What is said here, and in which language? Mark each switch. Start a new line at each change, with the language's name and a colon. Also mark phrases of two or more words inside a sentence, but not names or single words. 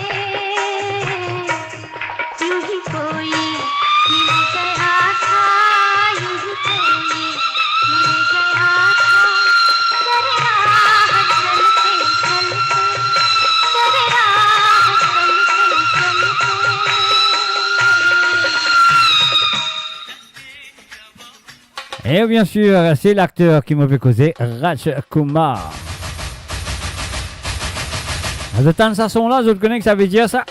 Hindi: यूं ही कोई मिल गया था यूं ही कोई मिल गया था तेरे राह चलते चलते तेरे राह चलते चलते
French: Et bien sûr, c'est l'acteur qui m'a fait causer, Raj Kumar. Vous entendez ça son là, je connais que ça veut dire ça.